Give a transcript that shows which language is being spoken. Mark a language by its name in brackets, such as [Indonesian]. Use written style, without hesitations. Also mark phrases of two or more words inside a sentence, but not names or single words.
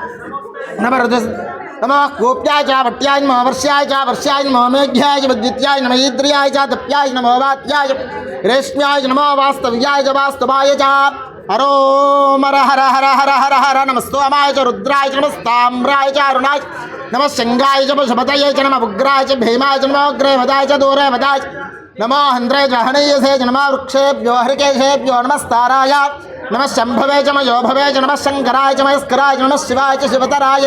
[Sanskrit] नमः नमः गोप्याय च वट्याय नमः वर्ष्याय च नमो मेघ्याय च विद्युत्याय नमः ईद्रियाय च दप्याय नमो वात्याय च रेष्म्याय च नमो वास्तव्याय च वास्तवाय च हरो मर हर हर हर हर हर नमस्तोमाय च रुद्राय च नमस्ताम्राय च अरुणाय च नमः शङ्गाय च पशुपतये च नमः उग्राय च भीमाय च नमो अग्रे वदाय च दूरे वदाय च नमो हन्त्रे च हनीयसे च नमः वृक्षेभ्यो हरिकेशेभ्यो नमस्ताराय नमः शम्भवे च मयोभवे च नमः शङ्कराय च मयस्कराय च नमः शिवाय च शिवतराय